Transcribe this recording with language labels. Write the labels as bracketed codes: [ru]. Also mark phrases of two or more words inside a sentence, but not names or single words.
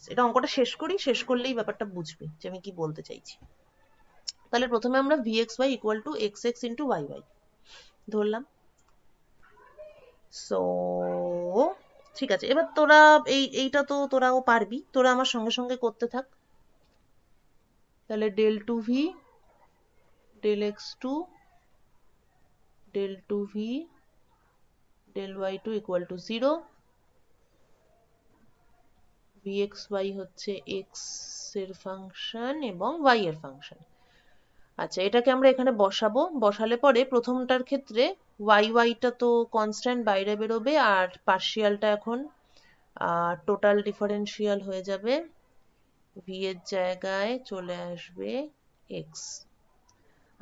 [bn] এটা অঙ্কটা শেষ করি, শেষ করলেই ব্যাপারটা বুঝবি যে আমি কি বলতে চাইছি। তাহলে প্রথমে আমরা vxy [en] equal to [bn] xx ইন্টু yy ধরলাম। সো ঠিক আছে, এবার তোরা এইটা তো তোরাও পারবি, তোরা আমার সঙ্গে সঙ্গে করতে থাক। তাহলে del 2v del x2 del 2v del y2 [en] equal to [bn] 0, vxy হচ্ছে x এর ফাংশন এবং y এর ফাংশন। আচ্ছা, এটাকে আমরা এখানে বসাবো, বসালে পরে প্রথমটার ক্ষেত্রে y টা তো কনস্ট্যান্ট বাইরে বেরোবে, আর পার্শিয়ালটা এখন [en] total differential [bn] হয়ে যাবে, v এর জায়গায় চলে আসবে x।